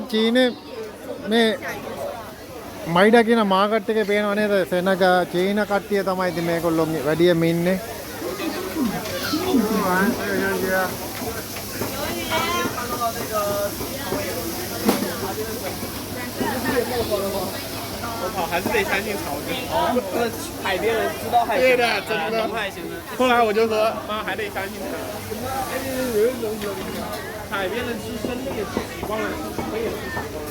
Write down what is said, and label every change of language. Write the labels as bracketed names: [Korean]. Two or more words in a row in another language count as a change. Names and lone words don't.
[Sinhala] චීනේ මේ මයිඩා කියන මාකට් එකේ පේනව නේද සෙනග චීන කට්ටිය තමයි ඉතින් මේගොල්ලෝ වැඩියෙන්ම ඉන්නේ. [Chinese] 还是得相信草根。海边人知道海鲜。对的，真的。海鲜的。后来我就说，妈还得相信他。海边人吃生的也吃习惯了，我也吃习惯了。